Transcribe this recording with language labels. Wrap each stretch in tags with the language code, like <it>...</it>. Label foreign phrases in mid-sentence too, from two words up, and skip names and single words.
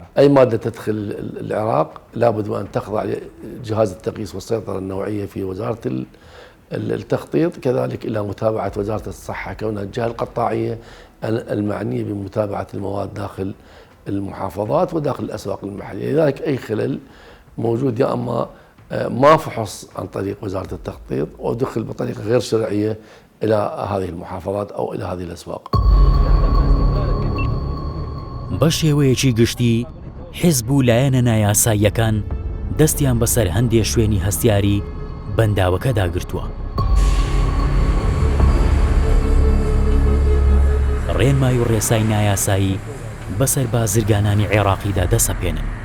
<ar>أي مادة تدخل العراق لابد وأن تخضع لجهاز التقييس والسيطرة النوعية في وزارة التخطيط، كذلك إلى متابعة وزارة الصحة كونها الجهة القطاعية المعنية بمتابعة المواد داخل المحافظات وداخل الأسواق المحلية. لذلك أي خلل موجود يا أما ما فحص عن طريق وزارة التخطيط ودخل بطريقة غير شرعية إلى هذه المحافظات أو إلى هذه الأسواق.</ar> <ckb>بە شێوەیەکی گشتی حیزب و لایەنە نایاساییەکان دەستیان بەسەر هەندێک شوێنی هەستیاری بەنداوەکەدا گرتووە. ڕێنمای و ڕێسای نایاسایی بەسەر بازرگانانی عێراقیدا دەسەپێنن.</ckb>